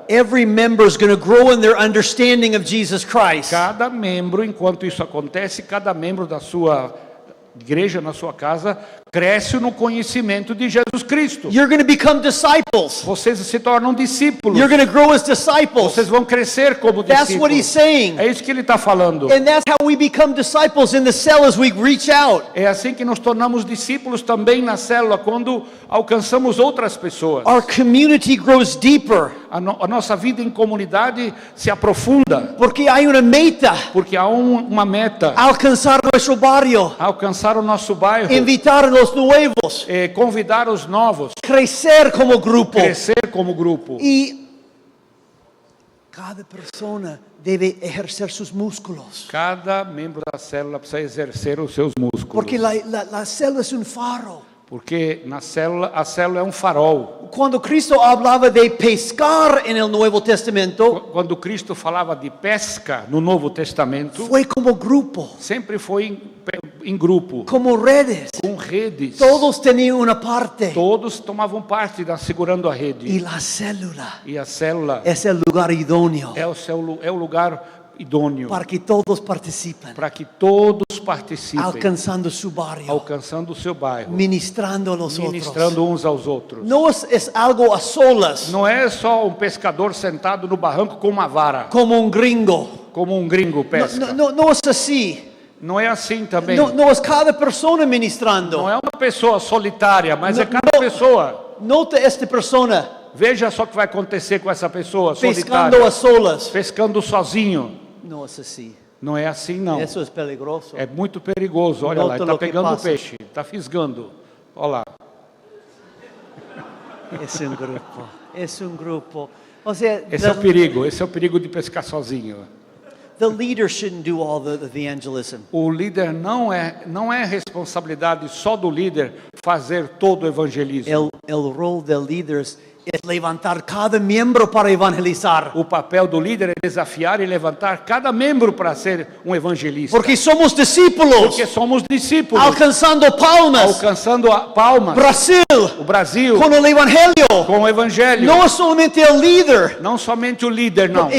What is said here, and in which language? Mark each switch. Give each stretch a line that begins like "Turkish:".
English: every member is going to grow in their understanding of Jesus Christ.
Portuguese: Cada membro, enquanto isso acontece, cada membro da sua igreja, na sua casa, cresce no conhecimento de Jesus Cristo.
English: You're going to become disciples.
Portuguese: Vocês se tornam discípulos.
English: You're going to grow as disciples.
Portuguese: Vocês vão crescer como
English: That's what he's saying.
Portuguese: É isso que ele está falando.
English: And that's how we become disciples in the cell as we reach out.
Portuguese: É assim que nos tornamos discípulos também na célula, quando alcançamos outras pessoas.
English: Our community grows deeper.
Portuguese: a nossa vida em comunidade se aprofunda.
Spanish: Porque hay una meta.
Portuguese: Porque há uma meta.
Spanish: Alcanzar nuestro barrio.
Portuguese: Alcançar o nosso bairro.
Spanish: Invitar a los nuevos.
Portuguese: Convidar os novos.
Spanish: Crecer como grupo.
Portuguese: Crescer como grupo.
Spanish: Y cada persona debe ejercer sus músculos.
Portuguese: Cada membro da célula precisa exercer os seus músculos.
Spanish: Porque la célula es un faro.
Portuguese: Porque a célula é um farol.
Spanish: Cuando Cristo hablaba de pescar en el Nuevo Testamento,
Portuguese: quando Cristo falava de pesca no Novo Testamento,
Spanish: fue como grupo.
Portuguese: Sempre foi em grupo.
Spanish: Como redes.
Portuguese: Com redes.
Spanish: Todos tenían una parte.
Portuguese: Todos tomavam parte segurando a rede.
Spanish: Y la célula.
Portuguese: E a célula
Spanish: es el lugar idóneo.
Portuguese: É o lugar idôneo. Para que todos participem. Para que todos participem. Alcançando
Spanish: su barrio.
Portuguese: Alcançando o seu bairro.
Spanish: Ministrando a los
Portuguese: Ministrando
Spanish: otros.
Portuguese: uns aos outros.
Spanish: No es algo a solas.
Portuguese: Não é só um pescador sentado no barranco com uma vara.
Spanish: Como un gringo.
Portuguese: Como um gringo pesca.
Spanish: No es así.
Portuguese: Não é assim também.
Spanish: No es cada persona ministrando.
Portuguese: Não é uma pessoa solitária, mas é cada pessoa.
Spanish: Nota esta persona.
Portuguese: Veja só o que vai acontecer com essa pessoa
Spanish: Pescando
Portuguese: solitária.
Spanish: a solas.
Portuguese: Pescando sozinho.
Spanish: No es así.
Portuguese: Não é assim, não.
Spanish: Eso es peligroso.
Portuguese: É muito perigoso. Olha lá, ele está pegando o peixe, está fisgando. Olha lá.
Spanish: Es un grupo. Es un grupo. O sea,
Portuguese: Esse é o perigo. Esse é o perigo de pescar sozinho.
English: The leader shouldn't do all the evangelism.
Portuguese: O líder não é responsabilidade só do líder fazer todo o evangelismo.
Spanish: El rol de líderes es levantar cada miembro para evangelizar.
Portuguese: O papel do líder é desafiar e levantar cada membro para ser um evangelista.
Spanish: Porque somos discípulos.
Portuguese: Porque somos discípulos.
Spanish: Alcanzando palmas.
Portuguese: Alcançando palmas. Brasil. O Brasil. Com o evangelho. Com o evangelho. Não é somente o líder. Não somente o líder, não.